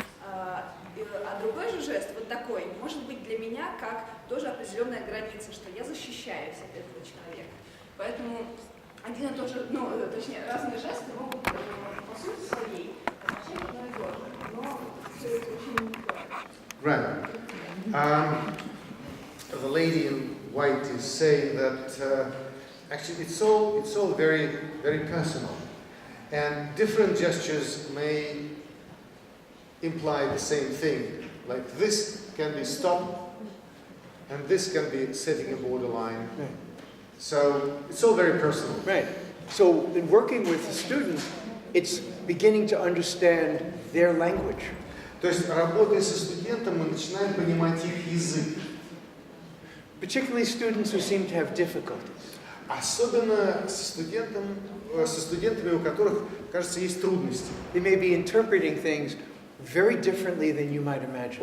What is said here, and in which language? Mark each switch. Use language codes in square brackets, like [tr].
[ru] А другой же жест, вот такой, может быть для меня как тоже определенная граница, что я защищаюсь от этого человека. Поэтому один и тот же, точнее, разные жесты могут по сути своей означать одно и то же, но все это очень индивидуально. [en] Right. The lady in white is saying that actually it's all very, very personal, and different gestures may imply the same thing. Like this can be stop, and this can be setting a borderline. Right. So it's all very personal. Right. So in working with the student, it's beginning to understand their language. [ru] То есть, работая со студентом, мы начинаем понимать их язык. [en] Particularly students who seem to have difficulties. [ru] Особенно со студентами, у которых, кажется, есть трудности. [en] They may be interpreting things very differently than you might imagine.